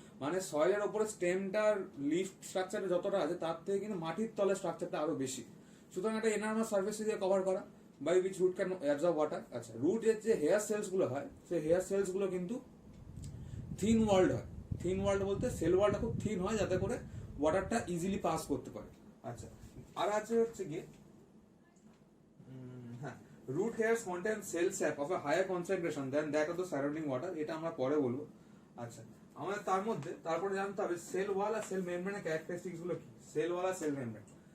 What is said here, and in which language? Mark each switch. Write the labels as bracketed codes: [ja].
[bn] মানে সয়েলের ওপরে স্টেমটার লিফ স্ট্রাকচারে যতটা আছে তার থেকে কিন্তু মাটির তলের স্ট্রাকচারটা আরো বেশি। সুতরাং একটা এনার্মাস সার্ফেস এরিয়া কভার করা [en] By which root can absorb water. [bn] আচ্ছা, রুটের যে হেয়ার সেলস গুলো হয়, সেই হেয়ার সেলস গুলো কিন্তু থিন ওয়ার্ল্ড হয়। থিন ওয়ার্ল্ড বলতে সেল ওয়ার্ল্ডটা খুব থিন হয়, যাতে করে ওয়াটারটা ইজিলি পাস করতে পারে। আচ্ছা, আর আছে হচ্ছে গিয়ে হ্যাঁ, [en] root hairs contain cell sap of a higher concentration than that of the surrounding water. [bn] এটা আমরা পরে বলবো। আচ্ছা, আমাদের তারপরে জানতে হবে সেল ওয়াল আর সেল মেমব্রেনের ক্যারেক্টারিস্টিক্স গুলো কি। সেল ওয়াল আর সেল মেমব্রেন।